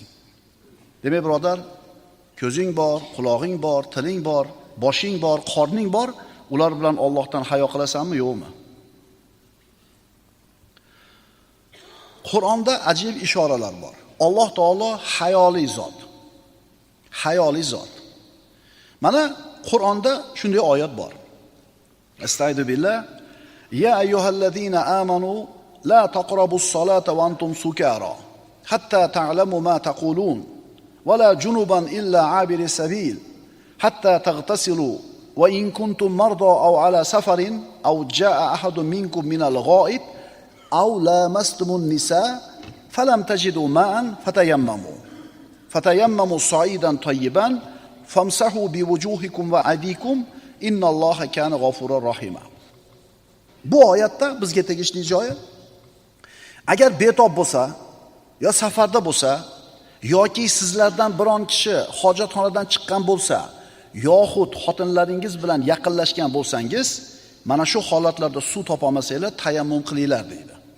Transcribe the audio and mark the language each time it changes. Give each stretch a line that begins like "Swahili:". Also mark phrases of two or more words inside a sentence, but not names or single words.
Uzbek: Demak, birodar, ko'zing bor, quloqing bor, tiling bor, boshing bor, qorning bor, ular bilan Allohdan hayo qilasanmi, yo'qmi? Qur'onda ajib ishoralar bor. Alloh taolo hayoli zot. Hayoli zot. Mana Qur'onda shunday oyat bor.
Arabic: أستعيذ بالله. يا أيها الذين آمنوا لا تقربوا الصلاة وأنتم سكارى حتى تعلموا ما تقولون ولا جنبا إلا عابري سبيل حتى تغتسلوا وإن كنتم مرضى أو على سفر أو جاء أحد منكم من الغائط أو لامستم النساء فلم تجدوا ماء فتيمموا صعيدا طيبا فامسحوا بوجوهكم وأيديكم إن الله كان غفورا رحيما.
Uzbek: Bu oyatda bizga tegishli joyi, agar betob bo'lsa, yo safarda bo'lsa, yoki sizlardan biron kishi hojatxonadan chiqqan bo'lsa, yoxud xotinlaringiz bilan yaqinlashgan bo'lsangiz, mana shu holatlarda suv topolmasanglar, tayammum qilinglar deydi.